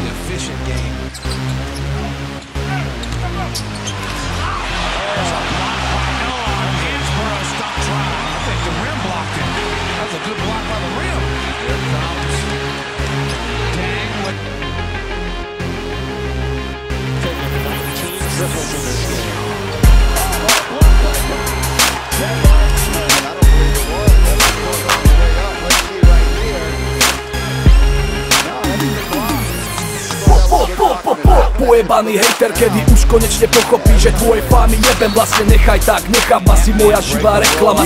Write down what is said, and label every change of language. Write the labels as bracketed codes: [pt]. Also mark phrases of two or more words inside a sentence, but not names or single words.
[en] efficient game. There's a block by Noah. Hansborough stop try. I think the rim blocked it. That's a good block by the rim. Here comes Dang with 19 triples in this game. [sk] Pojebaný hejter, kedy už konečne pochopí, že tvoje fámy jebem, vlastne nechaj tak, nechápa si moja živá reklama.